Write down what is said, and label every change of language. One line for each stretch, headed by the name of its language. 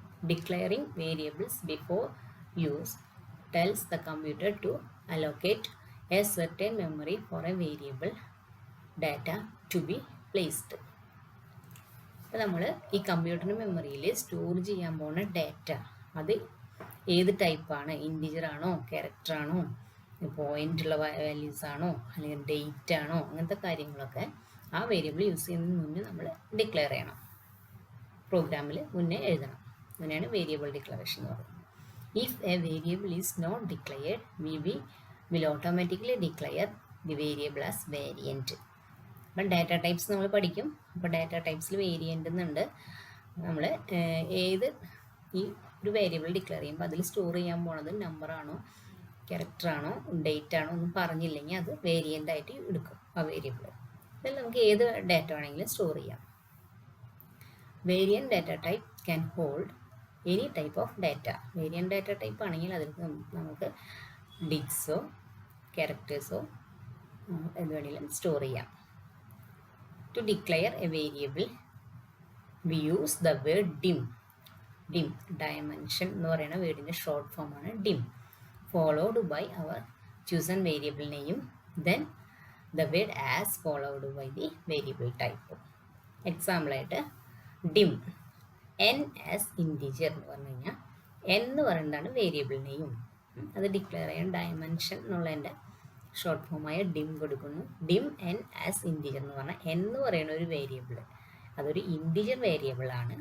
English: Declaring variables before use tells the computer to allocate a certain memory for a variable data to be placed.
Malayalam: അപ്പോൾ നമ്മൾ ഈ കമ്പ്യൂട്ടറിൻ്റെ മെമ്മറിയിൽ store ചെയ്യാൻ പോകുന്ന ഡാറ്റ അത് ഏത് ടൈപ്പാണ്, ഇൻറ്റിജർ ആണോ, ക്യാരക്ടർ ആണോ, പോയിൻ്റ് ഉള്ള വാല്യൂസ് ആണോ, അല്ലെങ്കിൽ ഡേറ്റ് ആണോ, അങ്ങനത്തെ കാര്യങ്ങളൊക്കെ ആ വേരിയബിൾ യൂസ് ചെയ്യുന്നതിന് മുന്നേ നമ്മൾ ഡിക്ലെയർ ചെയ്യണം. പ്രോഗ്രാമിൽ മുന്നേ എഴുതണം. അങ്ങനെയാണ് വേരിയബിൾ ഡിക്ലറേഷൻ എന്ന് പറയുന്നത്.
English: If a variable is not declared, VB will automatically declare the variable as variant.
Malayalam: അപ്പം ഡാറ്റ ടൈപ്സ് നമ്മൾ പഠിക്കും. അപ്പോൾ ഡാറ്റ ടൈപ്സിൽ വേരിയൻ്റ് എന്നുണ്ട്. നമ്മൾ ഏത് ഈ ഒരു വേരിയബിൾ ഡിക്ലെയർ ചെയ്യുമ്പോൾ അതിൽ സ്റ്റോർ ചെയ്യാൻ പോണത് നമ്പറാണോ, ക്യാരക്ടർ ആണോ, ഡേറ്റ് ആണോ ഒന്നും പറഞ്ഞില്ലെങ്കിൽ അത് വേരിയൻ്റ് ആയിട്ട് എടുക്കും ആ വേരിയബിൾ. ഇതിൽ നമുക്ക് ഏത് ഡാറ്റ വേണമെങ്കിലും സ്റ്റോർ ചെയ്യാം.
English: Variant data type can hold any type of data.
Malayalam: Variant data type ആണെങ്കിൽ അതിൽ നമുക്ക് ഡിക്സോ ക്യാരക്ടേഴ്സോ എന്ത് വേണമെങ്കിലും സ്റ്റോർ ചെയ്യാം.
English: To declare a variable we use the word dim.
Malayalam: Dimension എന്ന് പറയുന്ന വേർഡിൻ്റെ ഷോർട്ട് ഫോമാണ് dim,
English: followed by our chosen variable name, then the word as followed by the variable type.
Malayalam: Example ആയിട്ട് dim n as integer എന്ന് പറഞ്ഞു കഴിഞ്ഞാൽ n എന്ന് പറയുന്നതാണ് variable name. അത് ഡിക്ലെയർ ചെയ്യാൻ ഡയമെൻഷൻ എന്നുള്ളതിൻ്റെ ഷോർട്ട് ഫോമായ dim കൊടുക്കുന്നു. dim n as integer എന്ന് പറഞ്ഞാൽ n എന്ന് പറയുന്ന ഒരു വേരിയബിൾ അതൊരു ഇൻറ്റിജർ വേരിയബിൾ ആണ്.